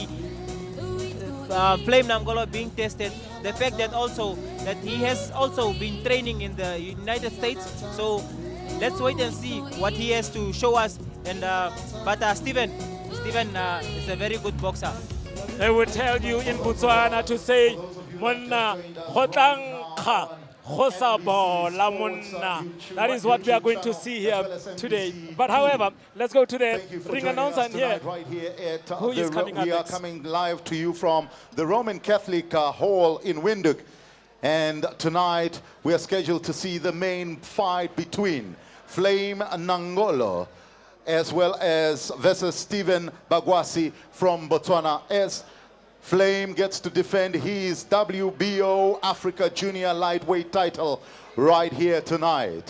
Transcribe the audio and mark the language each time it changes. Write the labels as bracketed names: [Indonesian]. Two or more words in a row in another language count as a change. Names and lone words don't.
[English] Flame Nangolo being tested. The fact that also that he has also been training in the United States. So let's wait and see what he has to show us. And but Stephen is a very good boxer. They would tell you in Botswana to say, [Tswana] "Monna khotangkha khosabola monna." [English] That is what we are going to see here today. But however, let's go to the ring announcer here. Right here at, Who is coming up we are next? coming live to you from the Roman Catholic Hall in Windhoek. And tonight we are scheduled to see the main fight between Flame Nangolo as well as versus Stephen Bagwasi from Botswana, as Flame gets to defend his WBO Africa Junior Lightweight title right here tonight.